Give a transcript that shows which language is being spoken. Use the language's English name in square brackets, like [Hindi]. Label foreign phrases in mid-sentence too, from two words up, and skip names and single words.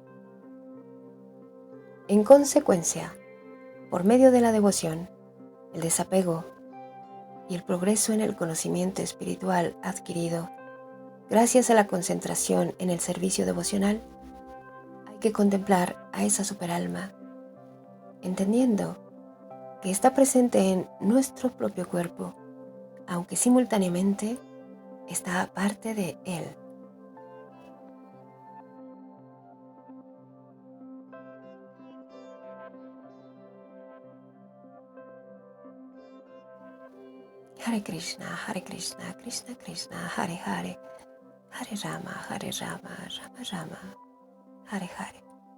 [Spanish] En consecuencia, por medio de la devoción, el desapego y el progreso en el conocimiento espiritual adquirido gracias a la concentración en el servicio devocional, hay que contemplar a esa superalma, entendiendo que está presente en nuestro propio cuerpo, aunque simultáneamente está aparte de él. [Sanskrit] Hare Krishna, Krishna Krishna, Hare Hare, Hare Rama, Rama Rama, Hare Hare.